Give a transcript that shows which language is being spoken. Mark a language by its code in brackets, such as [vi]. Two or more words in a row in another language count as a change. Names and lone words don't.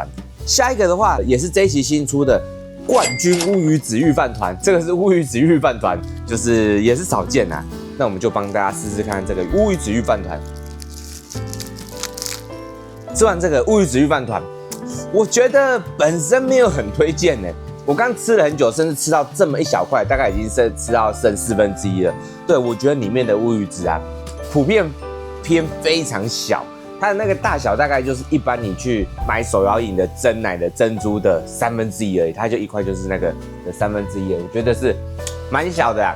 [zh] 下一個的話也是這一期新出的冠軍烏魚子御飯糰，這個是烏魚子御飯糰，就是也是少見啊。那我們就幫大家試試看這個烏魚子御飯糰。吃完這個烏魚子御飯糰，我覺得本身沒有很推薦呢。我剛吃了很久，甚至吃到這麼一小塊，大概已經吃到剩1/4了。對，我覺得裡面的烏魚子啊，普遍偏非常小。它的那個大小大概就是一般你去買手摇飲的珍奶的珍珠的1/3而已，它就一塊就是那個的1/3而已，我覺得是蠻小的啊。